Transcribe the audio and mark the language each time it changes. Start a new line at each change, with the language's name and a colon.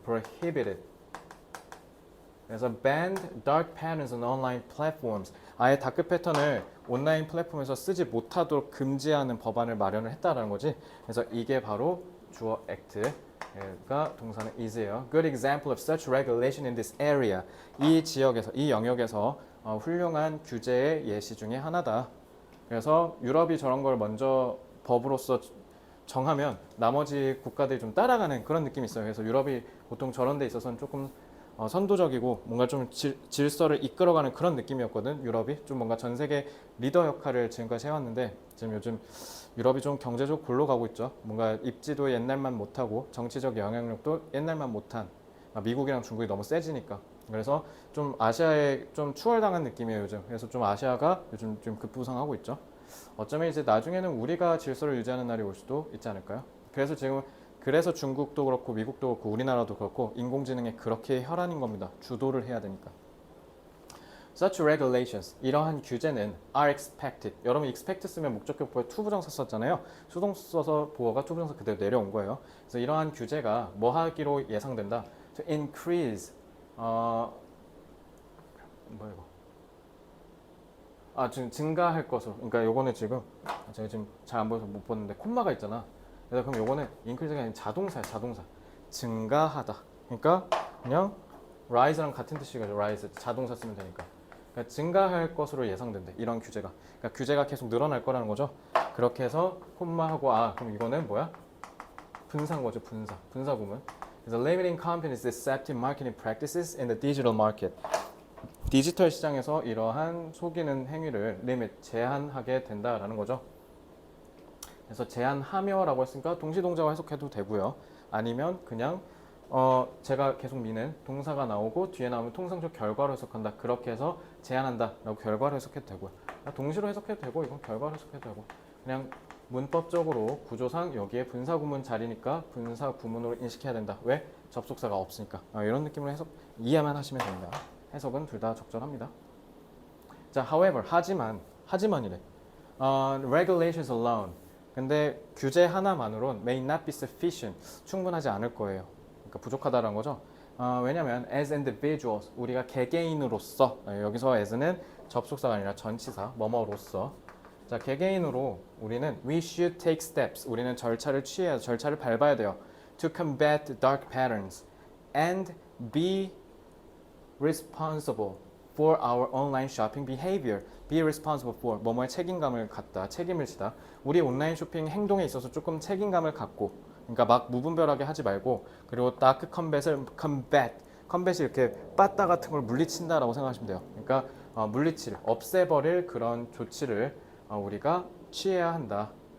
English: prohibited.
Korean: 그래서
English: banned dark patterns on online platforms.
Korean: 아예 다크 패턴을 온라인 플랫폼에서 쓰지 못하도록 금지하는 법안을 마련을 했다라는 거지. 그래서 이게 바로 주어 act가 동사는 is예요.
English: Good example of such regulation in this area.
Korean: 이 지역에서, 이 영역에서 훌륭한 규제의 예시 중에 하나다. 그래서 유럽이 저런 걸 먼저 법으로서 정하면 나머지 국가들이 좀 따라가는 그런 느낌이 있어요. 그래서 유럽이 보통 저런 데 있어서는 조금 선도적이고 뭔가 좀 질서를 이끌어가는 그런 느낌이었거든. 유럽이 좀 뭔가 전 세계 리더 역할을 지금까지 해왔는데, 지금 요즘 유럽이 좀 경제적으로 골로 가고 있죠. 뭔가 입지도 옛날만 못하고 정치적 영향력도 옛날만 못한, 미국이랑 중국이 너무 세지니까. 그래서 좀 아시아에 좀 추월당한 느낌이에요, 요즘. 그래서 좀 아시아가 요즘 좀 급부상하고 있죠. 어쩌면 이제 나중에는 우리가 질서를 유지하는 날이 올 수도 있지 않을까요? 그래서 중국도 그렇고 미국도 그렇고 우리나라도 그렇고 인공지능에 그렇게 혈안인 겁니다. 주도를 해야 되니까.
English: Such regulations,
Korean: 이러한 규제는
English: are expected.
Korean: 여러분 expect 쓰면 목적격보에 to 부정사 썼잖아요. 수동 써서 보어가 to 부정사 그대로 내려온 거예요. 그래서 이러한 규제가 뭐 하기로 예상된다?
English: To increase,
Korean: 뭐야 이거? 지금 증가할 것으로. 그러니까 요거는 지금 제가 지금 잘 안 보여서 못 보는데 콤마가 있잖아. 그래서 그럼 요거는 increase가 아니라 자동사야, 자동사. 증가하다. 그러니까 그냥 rise랑 같은 뜻이죠. rise 자동사 쓰면 되니까. 그러니까 증가할 것으로 예상된대. 이런 규제가. 그러니까 규제가 계속 늘어날 거라는 거죠. 그렇게 해서 콤마하고 그럼 이거는 뭐야? 분사인 거죠. 분사 구문. 그래서
English: limiting companies' deceptive marketing practices in the digital market.
Korean: 디지털 시장에서 이러한 속이는 행위를 제한하게 된다라는 거죠. 그래서 제한하며라고 했으니까 동시동작을 해석해도 되고요. 아니면 그냥 제가 계속 미는 동사가 나오고 뒤에 나오면 통상적 결과로 해석한다. 그렇게 해서 제한한다라고 결과로 해석해도 되고요. 동시로 해석해도 되고 이건 결과로 해석해도 되고 그냥 문법적으로 구조상 여기에 분사 구문 자리니까 분사 구문으로 인식해야 된다. 왜? 접속사가 없으니까. 이런 느낌으로 이해만 하시면 됩니다. 해석은 둘 다 적절합니다. 자, however, 하지만이래.
English: regulations alone.
Korean: 근데 규제 하나만으로는
English: may not be sufficient.
Korean: 충분하지 않을 거예요. 그러니까 부족하다는 거죠. 왜냐면
English: as individuals,
Korean: 우리가 개개인으로서 여기서 as는 접속사가 아니라 전치사, 뭐뭐로서. 자, 개개인으로 우리는
English: we should take steps.
Korean: 우리는 절차를 밟아야 돼요.
English: to combat dark patterns and be responsible for our online shopping behavior. Be responsible for
Korean: 뭐뭐에 책임감을 갖다, 책임을 지다. 우리 온라인 쇼핑 행동에 있어서 조금 책임감을 갖고, 그러니까 막 무분별하게 하지 말고, 그리고 dark combat이 이렇게 빠따 같은 걸 물리친다라고 생각하시면 돼요. 그러니까 없애버릴 그런 조치를 우리가 취해야 한다.